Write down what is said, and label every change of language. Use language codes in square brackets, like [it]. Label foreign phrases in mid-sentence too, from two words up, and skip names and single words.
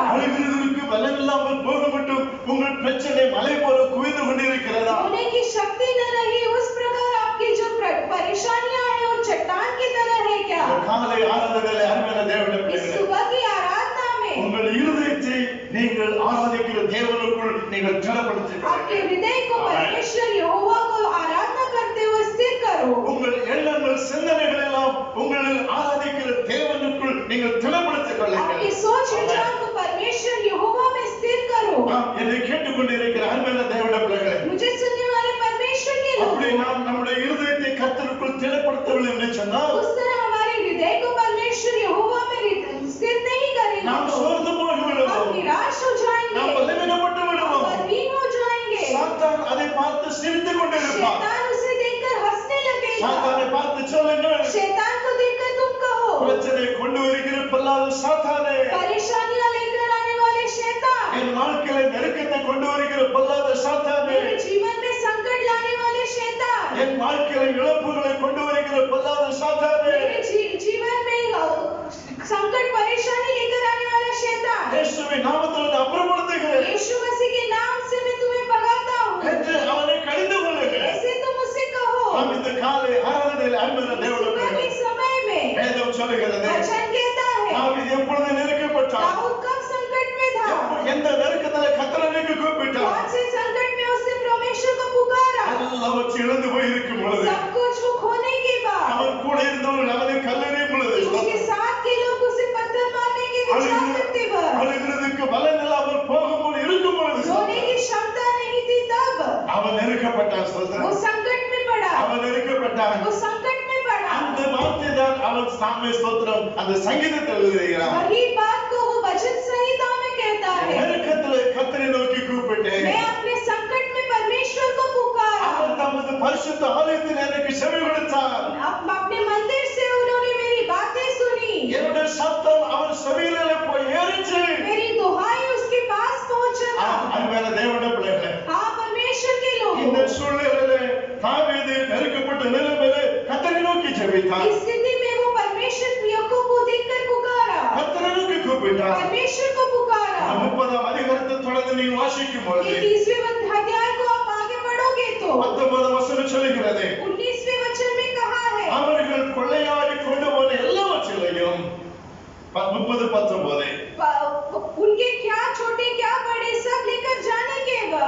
[ta] அழுகிறதற்கு பலம் இல்லாமல் போக மட்டும் உங்கள் பிரச்சனை மலை போல குவிந்து கொண்டிருக்கிறதா? [hi] रोने की शक्ति न रही उस प्रकार आपकी जो परेशानियां हैं वो चट्टान की तरह है क्या? [ta] காலை ஆராதனையிலே அருமையான தேவனுடைய [hi] इस [ta] பிள்ளைகளே, [hi] सुबह की आराधना में [ta] உங்கள் இருதயத்தை நீங்கள் ஆராதிக்கிற தேவனுக்குள் நீங்கள் திடப்படுத்திக் [hi] आपके [ta] கொள்ளுங்கள். [hi] हृदय को परमेश्वर यहोवा को आराधना करते हुए स्थिर करो. [ta] உங்கள் எண்ணங்கள் சிந்தனைகள் எல்லாம் உங்களில் ஆராதிக்கிற தேவனுக்குள் நீங்கள் திடப்படுத்திக் கொள்ளுங்கள். [hi] आपके सोच विचार को परमेश्वर यहोवा में स्थिर करो. [ta] என்னை கேட்டுக்கொண்டிருக்கிற அருமையான தேவனுடைய பிள்ளைகளே, [hi] मुझे सुनने वाले परमेश्वर के [ta] அப்படி [hi] लोग [ta] நாம் நம்முடைய இருதயத்தை கர்த்தருக்குள் திடப்படுத்தவில்லை என்று சொன்னால் [hi] उस तरह हमारे हृदय को परमेश्वर यहोवा में स्थिर नहीं करेंगे [ta] நாம் [hi] तो [ta] சோர்ந்து போய் [hi] हम [ta] விடுவோம், [hi] निराश हो जाएंगे, [ta] நாம் பலவீனப்பட்டு [hi] हम [ta] விடுவோம். [hi] बलहीन हो जाएंगे. [ta] சாத்தான் அதை பார்த்து சிரித்துக் கொண்டிருப்பான். [hi] शैतान उसे देखकर हंसने लगेगा. [ta] சாத்தானை பார்த்து சொல்லுங்கள், [hi] शैतान को देखकर तुम कहो, [ta] பிரச்சனை கொண்டு வருகிற பொல்லாத சாத்தானே, [hi] परेशानियां लेकर आने वाले शैतान, [ta] என் வாழ்க்கையில நெருக்கத்தை கொண்டு வருகிற பொல்லாத சாத்தானே, [hi] मेरे जीवन में संकट लाने वाले शैतान, [ta] என் வாழ்க்கையில இழப்புகளை கொண்டு வருகிற பொல்லாத சாத்தானே, [hi] मेरे जीवन में संकट परेशानी लेकर आने वाला शैतान, [ta] இயேசுவின் நாமத்தில் நான் அப்புறப்படுத்துகிறேன் [hi] यीशु मसीह के नाम से मैं तुम्हें भगाता हूँ. [ta] என்று அவனை கடிந்து கொள்ளுங்கள். [hi] ऐसे तुम उससे कहो. [ta] நாம் இந்த காலை ஆராதனையில் அருமையான தேவனுடைய [hi] सुबह [ta] பிள்ளைகளே, [hi] के समय में [ta] வேதம் சொல்லுகிறது, [hi] वचन कहता है [ta] நாம் இது எப்பொழுது நெருக்கப்பட்டால் [hi] दाऊद कब संकट में था, [ta] எந்த நெருக்கத்திலே கர்த்தருக்கு கூப்பிட்டார், [hi] कौन से संकट में उसने परमेश्वर को पुकारा. [ta] எல்லாவற்றையும் இழந்து போய் இருக்கும் பொழுது [hi] सब कुछ वो खोने के बाद [ta] அவன் கூட இருந்தவர்கள் அவனை கல்லெறியும் பொழுது [hi] उसके साथ के लोग उसे पत्थर मारने के विचार करते वक्त [ta] அழுகிறதுக்கு பலன் இல்லாமல் போகும்போது இருக்கும் பொழுது [hi] रोने की क्षमता नहीं थी तब [ta] அவன் நெருக்கப்பட்டான். [hi] वो [ta] சொல்றான், [hi] संकट में पड़ा, [ta] அவன் நெருக்கப்பட்டான். [hi] वो संकट में पड़ा. [ta] அந்த வார்த்தை தான் அவன் சாமி ஸ்தோத்திரம் அந்த சங்கீதத்தில் எழுதுகிறான். [hi] वही बात को वो भजन संहिता में कहता है, [ta] நெருக்கத்திலே கர்த்தரை நோக்கி கூப்பிட்டேன், [hi] मैं अपने संकट में परमेश्वर को पुकारा. [ta] அவர் தமது பரிசுத்த ஆலயத்தில் எனக்கு செவி கொடுத்தார். [hi] अपने मंदिर से उन्होंने मेरी बातें सुनी, [ta] என்னுடைய சத்தம் அவர் செவியிலே போய் ஏறிச்சு. [hi] मेरी दुहाई उसके पास पहुंचा. [ta] அருமையான தேவனுடைய பிள்ளைகளே, [hi] हाँ परमेश्वर के [ta] இந்த [hi] लोग, [ta] சூழ்நிலையிலே தாவீது நெருக்கப்பட்ட நிலைமையிலே கர்த்தரை நோக்கி ஜெபித்தான். [hi] इस स्थिति में वो परमेश्वर याकूब को देखकर पुकारा, [ta] கர்த்தரை நோக்கி கூப்பிட்டான். [hi] परमेश्वर को पुकारा. [ta] 30ஆம் அதிகாரத்தை தொடர்ந்து நீங்கள் வாசிக்கும் பொழுது [hi] ये 30वें अध्याय को आप आगे पढ़ोगे तो [ta] 19 வசனம் சொல்கிறது, [hi] 19वें वचन में कहा है, [ta] அவர்கள் கொள்ளையாடி கொண்டு போன எல்லாவற்றையும் 30-19 [hi] उनके क्या छोटे क्या बड़े सब लेकर जाने के बाद